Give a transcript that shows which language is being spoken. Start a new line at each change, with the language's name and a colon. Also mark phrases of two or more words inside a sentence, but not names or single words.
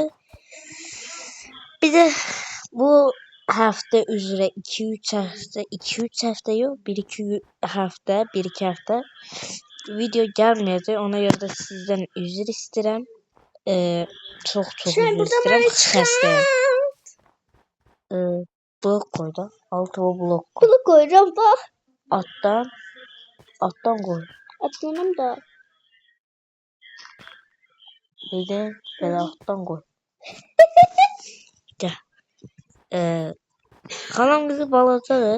Azerbaijani: Bir də bu həftə üzrə 2-3 həftə yox, 1-2 həftə video gəlməyəcək. Ona görə də sizdən üzr istəyirəm. Çox üzr istəyirəm. Xəstəyəm.
Turkish: Blok koy da. Altıma blok koy. Bunu koyacağım bak. Alttan koy. Atlanım da. Bir de böyle alttan koy. Gel. Kalan kızı balacadır.